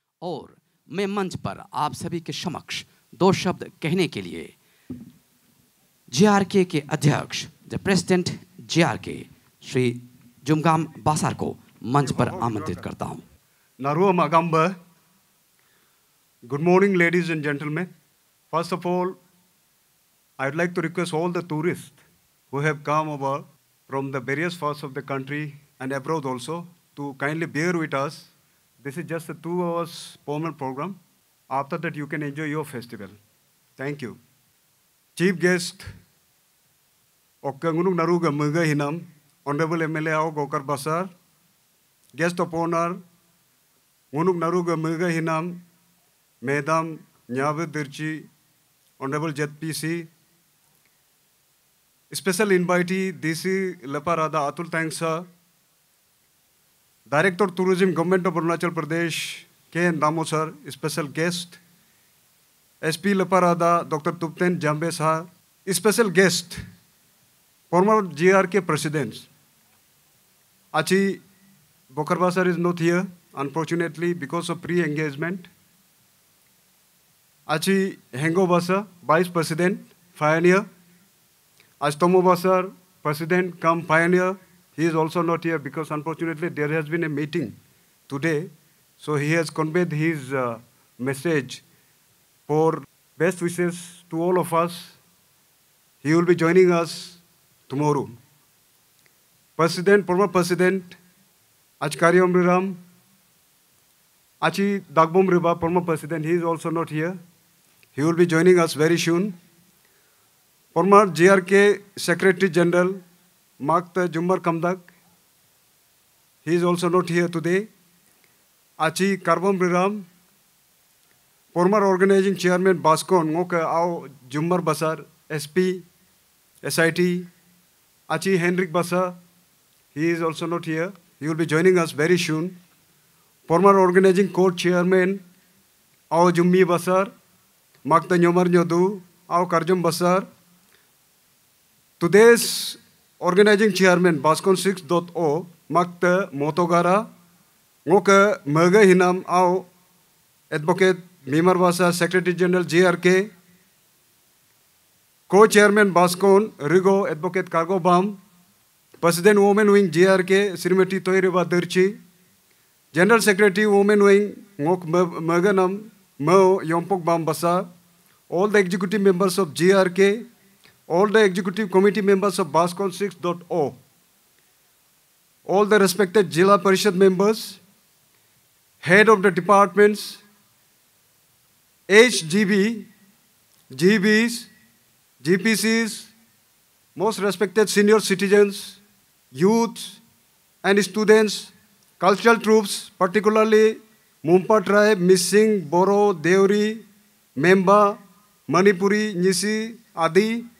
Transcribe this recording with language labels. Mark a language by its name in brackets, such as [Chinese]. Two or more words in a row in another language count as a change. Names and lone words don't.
[Hindi] और मैं मंच पर आप सभी के समक्ष दो शब्द कहने के लिए JRK के अध्यक्ष [English] the president [Hindi] JRK श्री जुमगाम बासार को मंच पर आमंत्रित करता हूं। [Galo] Naruwa Magamba. [English] Good morning, ladies and gentlemen. First of all, I'd like to request all the tourists who have come over from the various parts of the country and abroad also to kindly bear with us. This is just a 2 hours formal program. After that, you can enjoy your festival. Thank you. Chief guest, [Galo] Okkangunuk Naruga Muga Hinam, [English] Honorable MLA Ao Gokar Basar, guest of honor, [Galo] Ngunuk Naruga Muga Hinam, [English] Madam Nyavid Dirchi, Honorable JPC, special invitee DC Laparada Atul Tangsa, Director Tourism Government of Arunachal Pradesh, K.N. Damo sir, special guest, SP Laparada Dr. Tupten Jambe sir, special guest, former JRK presidents. Achi Bokarba sir is not here, unfortunately, because of pre-engagement. Achi Hengo Basa, Vice President, Pioneer. Astomo Basar, President come Pioneer. He is also not here because unfortunately there has been a meeting today. So he has conveyed his message for best wishes to all of us. He will be joining us tomorrow. President, former President, Achkari Omriram, Achi Dagbom Riba, former President, he is also not here. He will be joining us very soon. Former JRK Secretary General, Makta Jumar Kamdak, he is also not here today. Achi Karbam Riram, former Organizing Chairman Baskon, Ngoka Ao Jumar Basar, SP, SIT, Achi Henrik Basa, he is also not here. He will be joining us very soon. Former Organizing Court Chairman, Ao Jummi Basar, Makta Nyomar Nyodu, Ao Karjum Basar. Today's Organizing Chairman, Baskon 6.0, Makta Motogara, Ngoka Merga Hinam Ao, Advocate Mimar Basa, Secretary General JRK, Co-Chairman Baskon, Rigo, Advocate Cargo Bam, President Women Wing JRK, Srimati Toiriva Dirchi, General Secretary Women Wing, Ngok Merganam, Mo Yompok Bam Basa, all the executive members of JRK, all the executive committee members of Baskon 6.0, all the respected Jila Parishad members, head of the departments, HGB, GBs, GPCs, most respected senior citizens, youth and students, cultural troops, particularly Mumpa tribe, Missing, Boro, Deori, Memba, Manipuri, Nisi, Adi,